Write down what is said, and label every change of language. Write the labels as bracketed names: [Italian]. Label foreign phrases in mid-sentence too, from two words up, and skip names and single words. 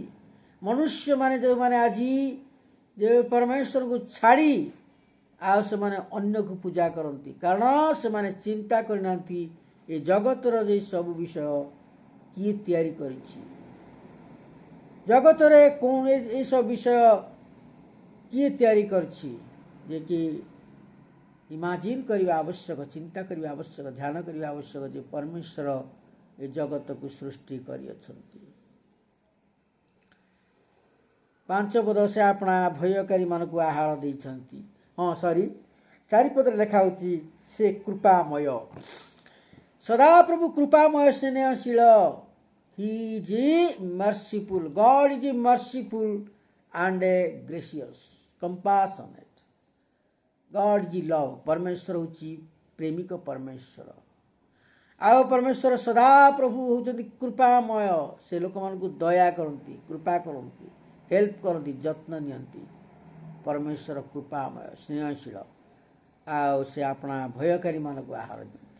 [Odia] ମନୁଷ୍ୟମାନେ ଯେଉଁମାନେ ଆଜି ଯେ ପରମେଶ୍ୱରଙ୍କୁ ଛାଡ଼ି ଆଉ ସେମାନେ ଅନ୍ୟକୁ ପୂଜା କରନ୍ତି, କାରଣ ସେମାନେ ଚିନ୍ତା କରିନାହାନ୍ତି ଏ ଜଗତର ଯେ ସବୁ ବିଷୟ କିଏ ତିଆରି କରିଛି, ଜଗତରେ କୌଣ ଏସବୁ ବିଷୟ କିଏ ତିଆରି କରିଛି, ଯେ କି ଇମାଜିନ୍ କରିବା ଆବଶ୍ୟକ, ଚିନ୍ତା କରିବା ଆବଶ୍ୟକ, ଧ୍ୟାନ କରିବା ଆବଶ୍ୟକ ଯେ ପରମେଶ୍ୱର ଏ ଜଗତକୁ ସୃଷ୍ଟି କରିଅଛନ୍ତି। 5 ପଦ, ସେ ଆପଣା ଭୟକାରୀମାନଙ୍କୁ ଆହାର ଦେଇଛନ୍ତି। 4 ପଦରେ ଲେଖା ହେଉଛି ସେ କୃପାମୟ, ସଦାପ୍ରଭୁ କୃପାମୟ ସ୍ନେହଶୀଳ। [English] He is merciful. God is merciful and gracious, compassionate. God is love. [Odia] ପରମେଶ୍ୱର ହେଉଛି ପ୍ରେମିକ ପରମେଶ୍ୱର। ଆଉ ପରମେଶ୍ୱର ସଦାପ୍ରଭୁ ହେଉଛନ୍ତି କୃପାମୟ। ସେ ଲୋକମାନଙ୍କୁ ଦୟା କରନ୍ତି, କୃପା କରନ୍ତି, ହେଲ୍ପ କରନ୍ତି, ଯତ୍ନ ନିଅନ୍ତି। ପରମେଶ୍ୱର କୃପାମୟ ସ୍ନେହଶୀଳ। ଆଉ ସେ ଆପଣା ଭୟକାରୀମାନଙ୍କୁ ଆହାର ଦିଅନ୍ତି।